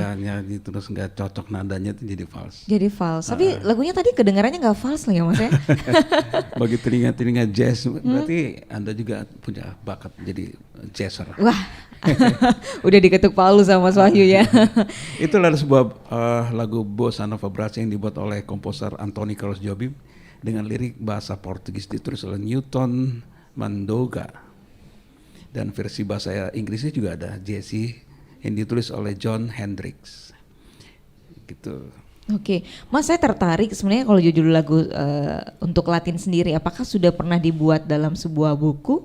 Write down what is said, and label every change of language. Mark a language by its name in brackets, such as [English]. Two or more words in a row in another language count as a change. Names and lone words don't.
[Indonesian] kita nyanyi terus nggak cocok nadanya itu jadi false. Jadi false. Tapi lagunya tadi kedengarannya nggak false lagi ya Mas ya? Bagi telinga-telinga jazz, berarti Anda juga punya bakat jadi jazzer. Wah, udah diketuk palu sama Mas Wahyu ya. Itu adalah sebuah lagu bossa nova brass yang dibuat oleh komposer Anthony Carlos Jobim dengan lirik bahasa Portugis, ditulis oleh Newton Mandoga. Dan versi bahasa Inggrisnya juga ada Jesse yang ditulis oleh John Hendricks. Gitu. Oke, Mas saya tertarik sebenarnya kalau judul lagu untuk Latin sendiri, apakah sudah pernah dibuat dalam sebuah buku?